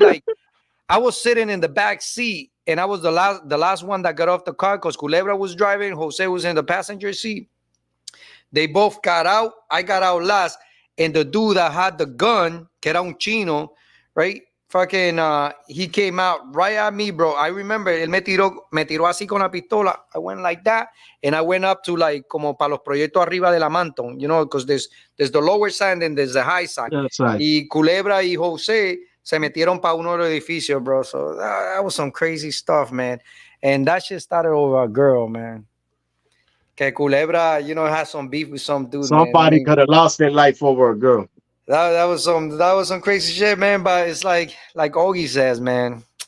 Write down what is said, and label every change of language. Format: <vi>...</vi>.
<en>Like, I was sitting in the back seat, and I was the last one that got off the car because Culebra was driving. Jose was in the passenger seat. They both got out. I got out last, and the dude that had the gun,</en> <es>que era un chino,</es> <en>right? fucking he came out right at me, bro. I remember</en> <es>él me tiró así con la pistola.</es> <en>I went like that, and I went up to like</en> <es>como para los proyectos arriba de la Manton,</es> <en>you know, because there's the lower side and there's the high side. That's right.</en> <es>Y Culebra y Jose se metieron para uno de los edificios, bro.</es> <en>So that was some crazy stuff, man. And that shit started over a girl, man. Que Culebra, you know, has some beef with some dude, man. Somebody could have lost their life over a girl. That was some crazy shit, man. But it's like Ogie says, man.</en>